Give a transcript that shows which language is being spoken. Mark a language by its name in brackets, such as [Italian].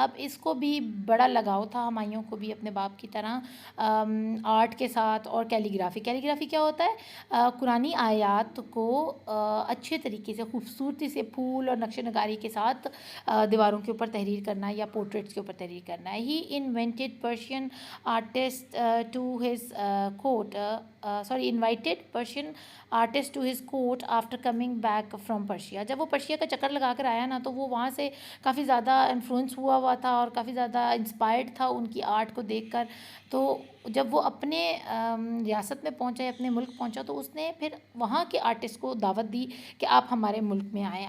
[Urdu] اب اس کو بھی بڑا لگاؤ تھا ہمایوں کو بھی اپنے باپ کی طرح آرٹ کے ساتھ اور کیلیگرافی. کیلیگرافی کیا ہوتا ہے؟ قرآنی آیات کو اچھے طریقے سے خوبصورتی سے پھول اور نقش نگاری کے ساتھ دیواروں کے اوپر تحریر کرنا یا پورٹریٹس کے اوپر تحریر کرنا ہے. [English] He invented Persian artist to his court invited Persian artist to his court after coming back from Persia. [Urdu] جب وہ پرشیا کا چکر لگا کر آیا نا تو وہ وہاں سے کافی زیادہ انفلوئنس ہوا تھا اور کافی زیادہ انسپائرڈ تھا ان کی آرٹ کو دیکھ کر. تو جب وہ اپنے ریاست میں پہنچا یا اپنے ملک پہنچا تو اس نے پھر وہاں کے آرٹسٹ کو دعوت دی کہ آپ ہمارے ملک میں آئیں.